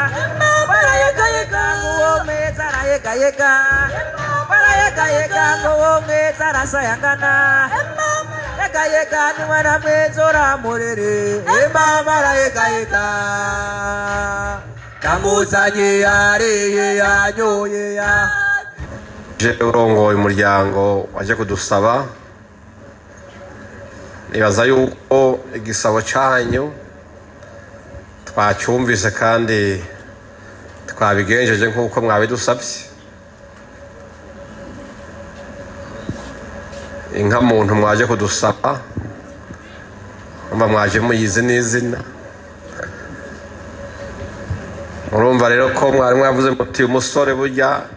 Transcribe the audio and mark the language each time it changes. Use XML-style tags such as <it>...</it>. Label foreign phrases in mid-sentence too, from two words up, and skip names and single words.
<rw>ngo womweza arayega ngo womweza arasayagana Yega ni mwana mweza uramurere Mama arayega Tamuzanye yariye yanyoye yahat urongoye umuryango waje kudusaba nibaza yuko igisabo cyanyu twacyumvise kandi twabigenjeje nk'uko mwabidusabye inka muntu mwaje kudusaba mwaje muyizi n'izina murumva rero ko mwari mwavuze muti umusore burya</rw>